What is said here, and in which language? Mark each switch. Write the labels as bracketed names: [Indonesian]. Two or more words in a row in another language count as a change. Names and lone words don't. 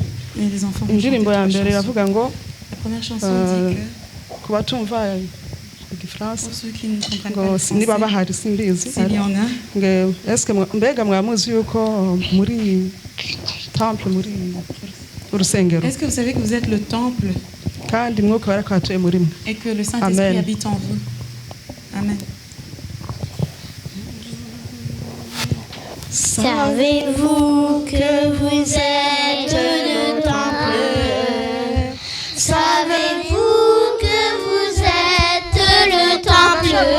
[Kinyarwanda] Indirimbo ya mbere iravuga ngo ku batumva igifaransa ngo niba bahari simbizi ngo eske mbega mwamuzi yuko muri temple muri urusengero. [French] Est-ce que vous savez que vous êtes le temple [Kinyarwanda] kandi mwuka wera akatuye muri mwe. [French] Et que le Saint-Esprit Amen. habite en vous. Amen. Savez-vous que vous êtes le temple? Savez-vous que vous êtes le temple?